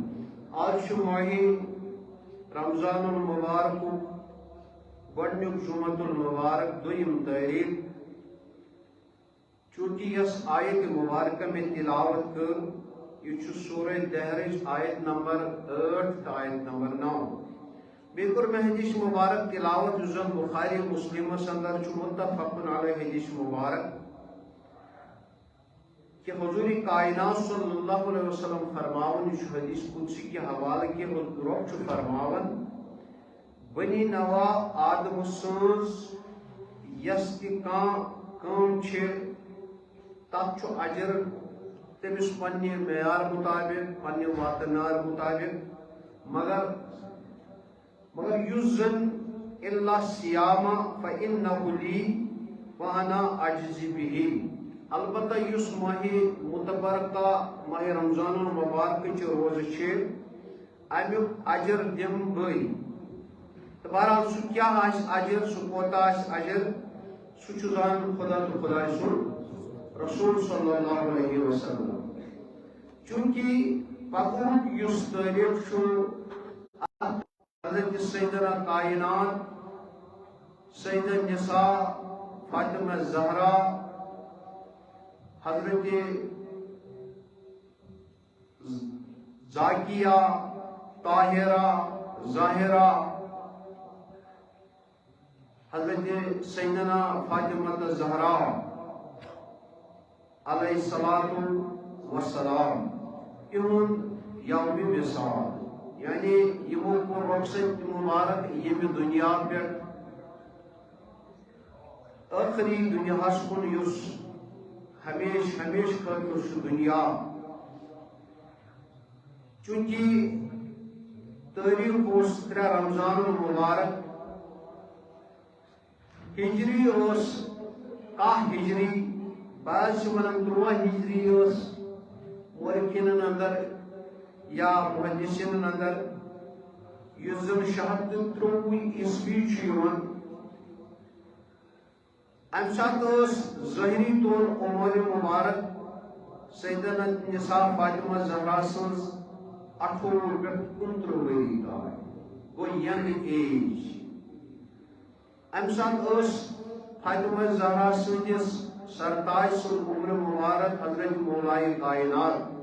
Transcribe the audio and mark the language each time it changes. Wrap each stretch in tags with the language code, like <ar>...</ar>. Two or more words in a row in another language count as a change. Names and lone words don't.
<ks>آج ماہ رمضان المبارک گۄڈنیُک جمعۃ المبارک دویم تاریخ چونکہ یس آیت مبارکہ میں تلاوت کر یہ سورہ دہرچ آیت نمبر 8 تو آیت نمبر 9 بیٚیہِ کوٚر مےٚ حدیث مبارک تلاوت یُس زن بخاری مسلمس اندر چھُ متفق علیہ حدیث مبارک کہ حضور کائنات</ks> <ar>صلی اللہ علیہ وسلم</ar> <ks>فرماون یہ حدیث قدسی کے حوالہ کے رب چھُ فرماون بنی نوا آدم سٕنٛز یس تہِ کانٛہہ کٲم چھِ تب چھُ اجر تمس پنہ معیار مطابق پنہ واتنار مطابق مگر یُس زن</ks> <ar>الا سیاما فانہ لی وانا اجزی بہ</ar> <ks>البتہ یُس ماہ متبرکہ ماہ رمضان المبارک روزہ چھ امیُک اجر دم بے تو بہرحال سہ کیا اجر سہ کوتاہ اجر سہ چھُ زانن خدا تو خدائے سُنٛد رسول</ks> <ar>صلی اللہ علیہ وسلم.</ar> <ks>چونکہ پکوک یس تاریخ حضرت سیدنا کائنات سیدہ نساء فاطمہ زہرا حضرت زاکیہ طاہرہ ظاہرہ حضرت سیدنا فاطمہ زہرا</ks> <ar>علیہ الصلاۃ والسلام</ar> <ks>یہن یوم مثال یعنی یمو کو رخصت مبارک یم دنیا پہ آخری دنیا کن یس ہمیش خاطر دنیا چونکہ تاریخ اس 3 رمضان المبارک ہجری اس 10 ہجری بعض ونان 3 ہجری اس مورخین اندر یا محدثین اندر یس زن 623 عیسوی چھ ام سات ظاہری طور عمر مبارک سیدنا نساء فاطمہ زہرا سنز 18 پہ 29 وری گو</ks> <en>young age</en> <ks>ام سات فاطمہ زہرا سندس سرتاج سن عمر مبارک حضرت مولائے کائنات</ks>